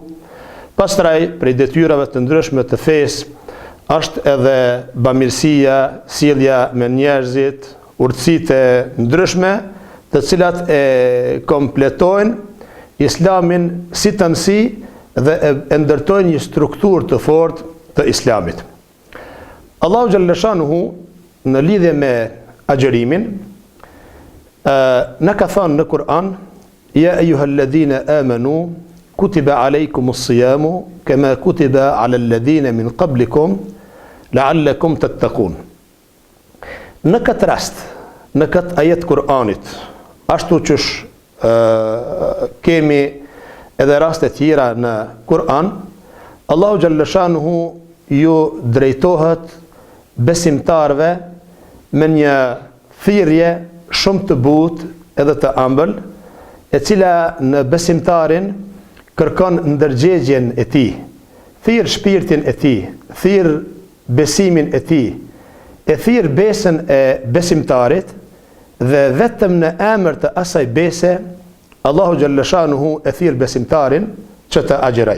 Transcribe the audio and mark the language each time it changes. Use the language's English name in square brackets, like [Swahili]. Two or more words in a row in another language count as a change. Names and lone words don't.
[Albanian] Pastaj prej detyrave të ndryshme të fesë është edhe bamirësia, sjellja me njerëzit, urtësitë ndryshme, të cilat e kompletojnë Islamin si të nësi dhe e ndërtojnë një strukturë të fortë të Islamit. Allahu Gjallëshanuhu në lidhje me agjerimin, në ka thënë në Kur'an, [Arabic] يا أيها الذين آمنوا كتب عليكم الصيام كما كتب على الذين من قبلكم لعلكم تتقون. [Albanian] Në këtë rast, në këtë ajet Kur'anit, ashtu qësh kemi edhe raste tjera në Kur'an, Allahu Gjallëshanuhu ju drejtohet besimtarve me një thirrje shumë të butë edhe të ëmbël, e cila në besimtarin kërkon ndërgjegjen e tij, thirr shpirtin e tij, thirr besimin e tij, e thirr besën e besimtarit dhe vetëm në emër të asaj bese Allahu Gjallëshanuhu e thirr besimtarin që të agjeroj.